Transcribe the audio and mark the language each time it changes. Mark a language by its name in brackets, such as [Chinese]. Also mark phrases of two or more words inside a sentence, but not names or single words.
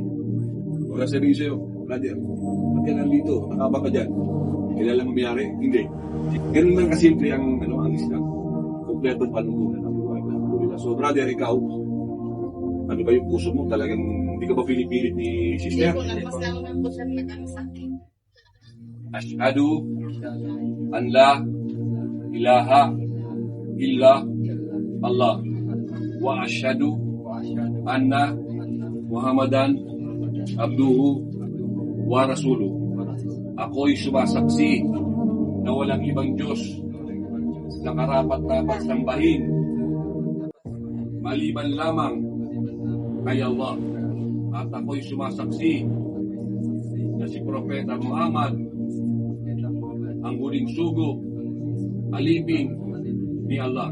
[Filipino] Wala sabihin sa'yo, brother, ba't ka nandito? Nakaba ka dyan? Kilala mo mayari? Hindi. Ganun lang kasimple ang Islam. Kompletong panuntunan ng buhay. [English] So brother, [Filipino] ikaw, ano ba yung puso mo? Talagang hindi ka ba pinipilit ni Sister? Hindi ko, nagpasama lang po siya nag-ano sa akin. [Arabic] أشهد أن لا إله إلا الله وأشهد أن محمدا عبده ورسوله. [Filipino] Ako'y sumasaksi na walang ibang Diyos na karapat-dapat sambahin maliban lamang kay Allah. At ako'y sumasaksi na si Propeta Muhammad ang huling sugo, alipin ni Allah.